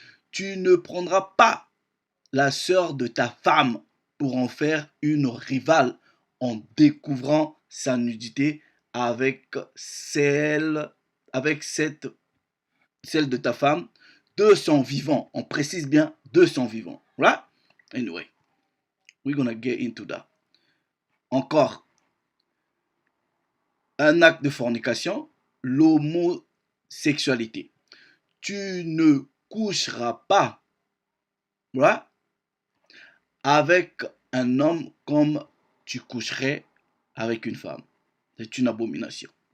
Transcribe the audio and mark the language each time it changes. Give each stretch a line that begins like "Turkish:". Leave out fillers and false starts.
French: Tu ne prendras pas la sœur de ta femme pour en faire une rivale en découvrant sa nudité avec celle de ta femme de son vivant. On précise bien de son vivant.
English: Right? Anyway, we're gonna get into that.
French: Encore, un acte de fornication, l'homosexualité. Tu ne coucheras pas, right, avec un homme comme tu coucherais avec une femme. C'est une abomination.